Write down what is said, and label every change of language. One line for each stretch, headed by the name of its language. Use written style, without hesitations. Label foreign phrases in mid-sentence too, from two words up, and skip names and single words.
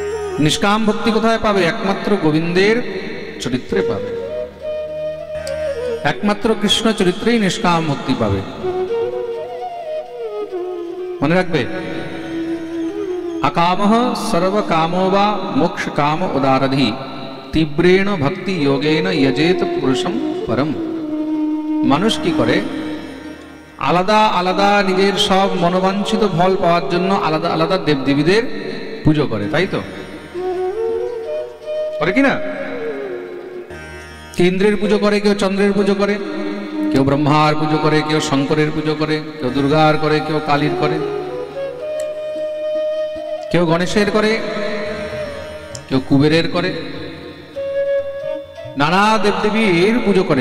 Bangla: নিষ্কাম ভক্তি কোথায় পাবে? একমাত্র গোবিন্দের চরিত্রে পাবে, একমাত্র কৃষ্ণ চরিত্রেই নিষ্কাম ভক্তি পাবে। মনে রাখবে,
Sanskrit: अकामः सर्वकामो वा मोक्ष काम उदारधि तीव्रेण भक्ति योगेन यजेत पुरुषम परम।
Bangla: মানুষ কি করে? আলাদা আলাদা নিজের সব মনোবাঞ্ছিত ফল পাওয়ার জন্য আলাদা আলাদা দেবদেবীদের পুজো করে, তাই তো করে কিনা? কেউ ইন্দ্রের পুজো করে, কেউ চন্দ্রের পুজো করে, কেউ ব্রহ্মার পুজো করে, কেউ শঙ্করের পুজো করে, কেউ দুর্গার করে, কেউ কালীর করে, কেউ গণেশের করে, কেউ কুবেরের করে, নানা দেবদেবীর পুজো করে।